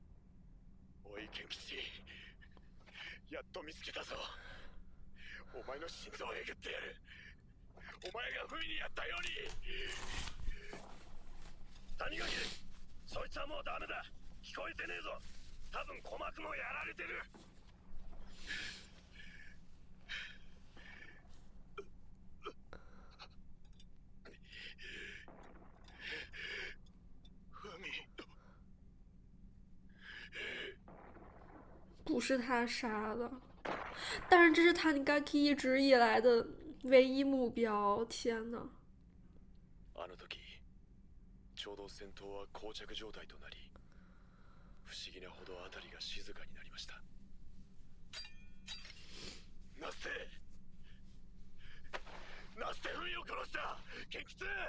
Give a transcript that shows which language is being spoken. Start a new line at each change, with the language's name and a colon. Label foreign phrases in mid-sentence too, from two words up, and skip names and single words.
Japanese: おい賢吉、やっと見つけたぞ。お前の心臓をえぐってやる。お前が不意にやったように。谷垣、そいつはもうダメだ。聞こえてねえぞ。多分鼓膜もやられてる。
Chinese: 不是他杀的，但是这是Tanigaki一直以来的唯一目标。天呐！
Japanese: あの時、ちょうど戦闘は膠着状態となり、不思議なほど辺りが静かになりました。なぜフミを殺した？賢吉！